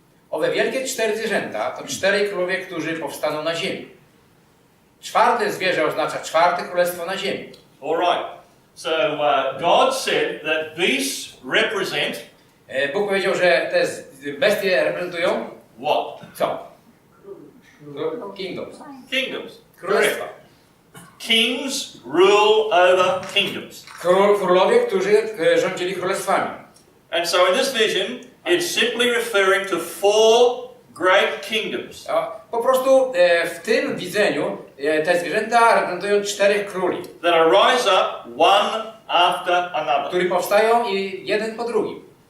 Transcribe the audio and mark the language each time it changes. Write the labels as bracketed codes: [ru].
[pl] Owe wielkie 4 zwierzęta to 4 królowie, którzy powstaną na ziemi. 4 zwierzę oznacza 4 królestwo na ziemi. [en] All right. So God said that beasts represent [pl] Bóg powiedział, że te bestie reprezentują [en] what? [pl] co? Kingdoms. [en] Kingdoms. [pl] Królestwa. [en] Kings rule over kingdoms. [pl] Królowie, którzy rządzili królestwami. [en] And so in this vision, it's simply referring to 4 great kingdoms. [pl] Po prostu w tym widzeniu te zwierzęta reprezentują 4 króli, [en] That arise up one after another. [pl] którzy powstają i jeden po drugim.